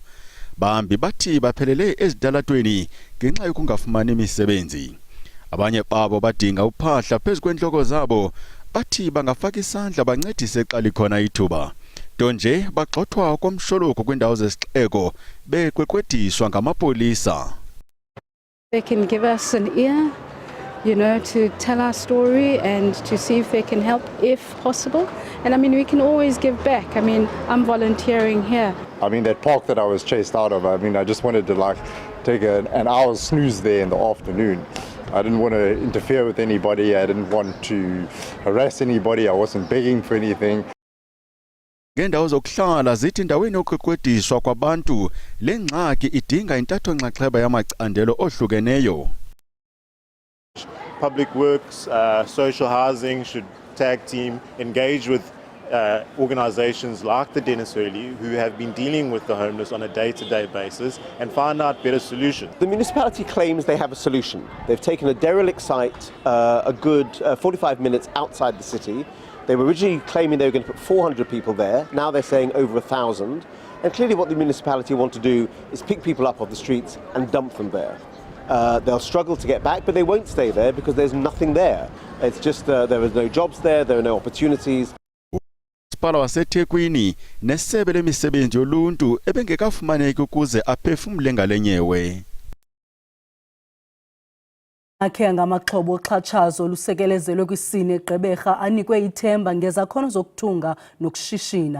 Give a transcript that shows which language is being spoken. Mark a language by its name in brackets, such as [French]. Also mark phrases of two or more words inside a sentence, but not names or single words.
[Xhosa] Bahambi bathi baphelele ezitalatweni ngenxa yokungafumani imisebenzi. Abanye babo badinga uphahla phezu kwentloko zabo, bathi bangafaka isandla bancedise xa likhona ithuba. Nto nje bagxothwa komsholuko kwindawo zesixeko bekwekwediswa ngamapolisa. [English] They can give us an ear, you know, to tell our story and to see if they can help if possible. And I mean, we can always give back. I mean, I'm volunteering here. I mean, that park that I was chased out of, I mean, I just wanted to like take an hour's snooze there in the afternoon. I didn't want to interfere with anybody. I didn't want to harass anybody. I wasn't begging for anything. [Xhosa] Ngendawo zokuhlala zithi ndaweni yokwekwediswa kwabantu le ngxaki idinga intatho nxaxheba yamacandelo ohlukeneyo. [English] Public works, social housing should tag team, engage with organizations like the Dennis Hurley who have been dealing with the homeless on a day-to-day basis and find out better solutions. The municipality claims they have a solution. They've taken a derelict site a good 45 minutes outside the city. They were originally claiming they were going to put 400 people there. Now they're saying over 1,000. And clearly what the municipality want to do is pick people up off the streets and dump them there. They'll struggle to get back, but they won't stay there because there's nothing there. It's just there are no jobs there are no opportunities. [Xhosa] Umasipala waseThekwini nesebe lemisebenzi yoluntu ebengekafumaneki ukuze aphefumule ngalenyewe. Akhe ngamaxhobo oxhatshazo olusekelezelwe kwisini eGqeberha anikwe ithemba ngezakhono zokuthunga nokushishina.